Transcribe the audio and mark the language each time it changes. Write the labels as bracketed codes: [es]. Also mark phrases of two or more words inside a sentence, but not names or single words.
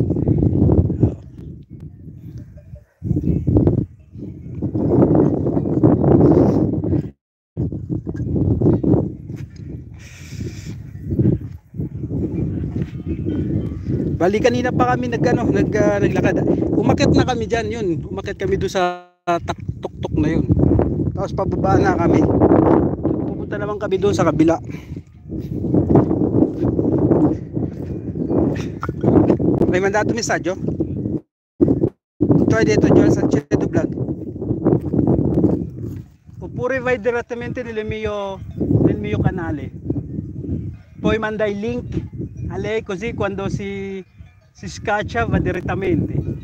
[tl] Bali kanina pa kami naglakad. Umakyat na kami diyan, yun. Umakyat kami doon sa tuktok na yun. Tapos pababa na kami. Pupunta naman kami doon sa kabila. [it] May mandato messaggio? Tu hai detto Joel Salcedo Vlog. Oppure vai direttamente nel mio canale. Poi manda il link a lei così quando si scaccia va direttamente.